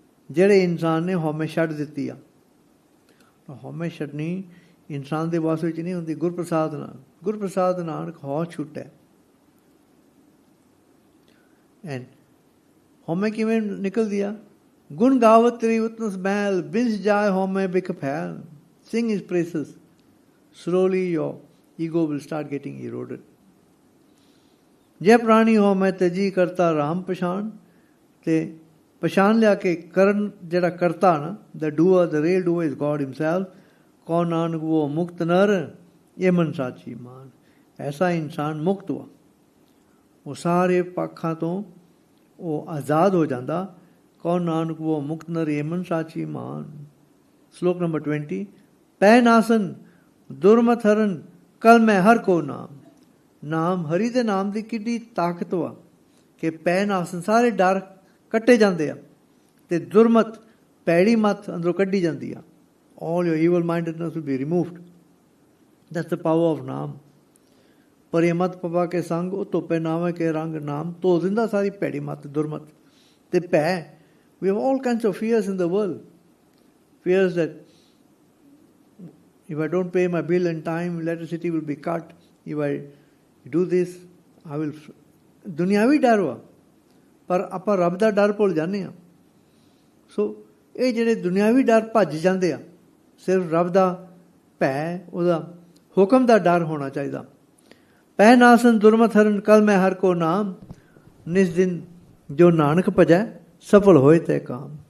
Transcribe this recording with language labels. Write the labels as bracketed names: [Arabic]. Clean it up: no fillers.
[Punjabi] ਜਿਹੜੇ ਇਨਸਾਨ ਨੇ ਹਉਮੈ ਛੱਡ ਦਿੱਤੀ ਆ, ਹਉਮੈ ਛੱਡਣੀ ਇਨਸਾਨ ਦੇ ਵਾਸ ਵਿੱਚ ਨਹੀਂ ਹੁੰਦੀ, ਗੁਰਪ੍ਰਸਾਦ ਨਾਲ। ਗੁਰਪ੍ਰਸਾਦ ਨਾਨਕ ਹਉ ਛੁੱਟੈ। ਐਂਡ ਹਉਮੈ ਕਿਵੇਂ ਨਿਕਲਦੀ ਆ? ਗੁਣ ਗਾਵਤ ਤੇਰੀ ਉਤਨਸ ਮਹਿਲ, ਬਿੰਸ ਜਾਏ ਹਉਮੈ ਬਿਖ ਫੈਲ। [English] Sing his praises. Slowly your ego will start getting eroded. [Punjabi] ਜੈ ਪ੍ਰਾਣੀ ਹਉਮੈ ਤਜੀ ਕਰਤਾ ਰਾਮ ਪਛਾਣ। ਤੇ ਪਛਾਣ ਲਿਆ ਕਿ ਕਰਨ ਜਿਹੜਾ ਕਰਤਾ ਨਾ, [English] the doer, the real doer is God himself. [Punjabi] ਕੌਣ ਨਾਨਕ ਉਹ ਮੁਕਤ ਨਰ ਇਹ ਮਨ ਸਾਚੀ ਮਾਨ। ਐਸਾ ਇਨਸਾਨ ਮੁਕਤ ਵਾ, ਉਹ ਸਾਰੇ ਪੱਖਾਂ ਤੋਂ ਉਹ ਆਜ਼ਾਦ ਹੋ ਜਾਂਦਾ। ਕੌਣ ਨਾਨਕ ਉਹ ਮੁਕਤ ਨਰ ਇਹ ਮਨ ਸਾਚੀ ਮਾਨ। ਸ਼ਲੋਕ ਨੰਬਰ 20। ਪੈ ਨਾਸਨ ਦੁਰਮਤ ਹਰਨ ਕਲ ਮੈਂ ਹਰ ਕੋ ਨਾਮ। ਨਾਮ, ਹਰੀ ਦੇ ਨਾਮ ਦੀ ਕਿੱਡੀ ਤਾਕਤ ਵਾ ਕਿ ਪੈ ਨਾਸਨ, ਸਾਰੇ ਡਰ ਕੱਟੇ ਜਾਂਦੇ ਆ, ਤੇ ਦੁਰਮਤ, ਪੈੜੀ ਮੱਤ ਅੰਦਰੋਂ ਕੱਢੀ ਜਾਂਦੀ ਆ। [English] All your evil mindedness will be removed. That's the power of naam. [Punjabi] ਪਰ ਇਹ ਮਤ ਪਵਾ ਕੇ ਸੰਗ ਉਹ ਧੋਪੇ ਨਾਵੇਂ ਕੇ ਰੰਗ। ਨਾਮ ਧੋ ਦਿੰਦਾ ਸਾਰੀ ਪੈੜੀ ਮੱਤ, ਦੁਰਮਤ ਤੇ ਭੈ। [English] We have all kinds of fears in the world. Fears that if I don't pay my bill in time, electricity will be cut. If I do this, I will... [Punjabi] ਦੁਨਿਆਵੀ ਡਰ ਵਾ, ਪਰ ਆਪਾਂ ਰੱਬ ਦਾ ਡਰ ਭੁੱਲ ਜਾਂਦੇ ਹਾਂ। ਸੋ ਇਹ ਜਿਹੜੇ ਦੁਨਿਆਵੀ ਡਰ ਭੱਜ ਜਾਂਦੇ ਆ, ਸਿਰਫ ਰੱਬ ਦਾ ਭੈ, ਉਹਦਾ ਹੁਕਮ ਦਾ ਡਰ ਹੋਣਾ ਚਾਹੀਦਾ। ਪੈ ਨਾਸਨ ਦੁਰਮਤ ਹਰਨ ਕਲ ਮੈਂ ਹਰ ਕੋ ਨਾਮ। ਨਿਸ ਦਿਨ ਜੋ ਨਾਨਕ ਭਜੈ ਸਫਲ ਹੋਏ ਤੇ ਕਾਮ।